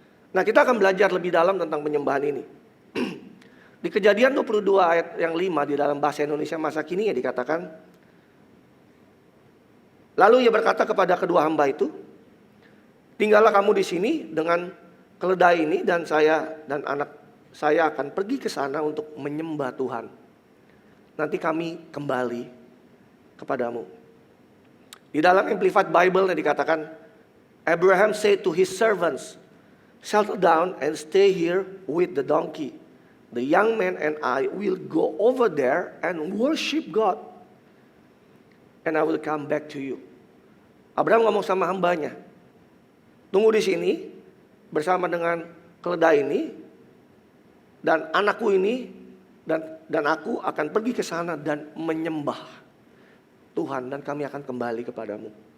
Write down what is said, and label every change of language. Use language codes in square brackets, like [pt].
[id] Nah, kita akan belajar lebih dalam tentang penyembahan ini. Di Kejadian 22 ayat yang 5 di dalam bahasa Indonesia masa kini ya dikatakan, lalu ia berkata kepada kedua hamba itu, tinggallah kamu di sini dengan keledai ini dan saya dan anak saya akan pergi ke sana untuk menyembah Tuhan. Nanti kami kembali kepadamu. Di dalam Amplified Bible dikatakan, [en] Abraham said to his servants, settle down and stay here with the donkey. The young man and I will go over there and worship God. And I will come back to you. [id] Abraham ngomong sama hambanya, tunggu di sini bersama dengan keledai ini dan anakku ini dan aku akan pergi ke sana dan menyembah Tuhan dan kami akan kembali kepadamu.